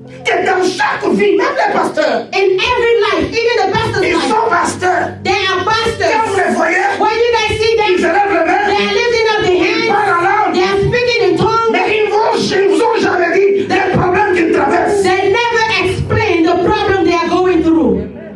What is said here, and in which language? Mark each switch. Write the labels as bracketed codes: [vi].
[fr] Que dans chaque vie, même les pasteurs, [en] In every life, even the pastor's [fr] ils [en] life, [fr] sont pasteurs. [en] they are [fr] Quand vous [en] pastors. [fr] les voyez, [en] When you guys see [fr] ils se [en] them, [fr] lèvent les [en] they [fr] mains, [en] are lifting up their [fr] ils parlent en [en] hands, [fr] langue. [en] they are speaking in tongues. [fr] Mais ils vous ont jamais dit les problèmes qu'ils traversent. [en] They never explain the problem they are going through.